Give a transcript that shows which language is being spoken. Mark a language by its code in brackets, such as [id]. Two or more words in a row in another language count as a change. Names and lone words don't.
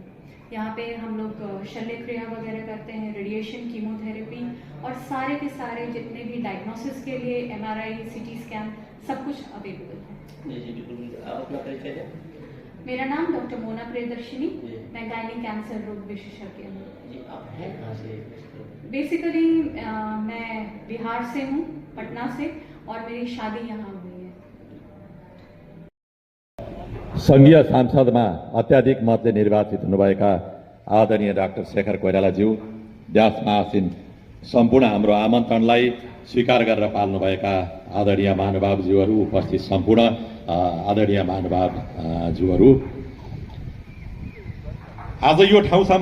[hi] यहाँ पे हम लोग शल्य क्रिया वगैरह करते हैं, रेडिएशन, कीमोथेरेपी और सारे के सारे जितने भी डायग्नोसिस के लिए MRI, [en] CT scan [hi] सब कुछ अवेलेबल है। जी बिल्कुल। अपना परिचय दें। मेरा नाम डॉक्टर मोना प्रियदर्शनी, मैं [en] gyne cancer [hi] रोग विशेषज्ञ हूँ। आप हैं कहाँ से? बेसिकली मैं बिहार से हूँ, पटना से, और मेरी शादी यहाँ हुई है। [ne] संघीय सांसदमा अत्याधिक मतले निर्वाचित हुनुभएका आदरणीय डाक्टर शेखर कोइरालाज्यू, व्यासमा आसीन सम्पूर्ण हाम्रो आमन्त्रणलाई स्वीकार गरेर पाल्नुभएका आदरणीय महानुभावज्यूहरू, उपस्थित सम्पूर्ण आदरणीय महानुभावज्यूहरू, आज यो ठाउँसम्म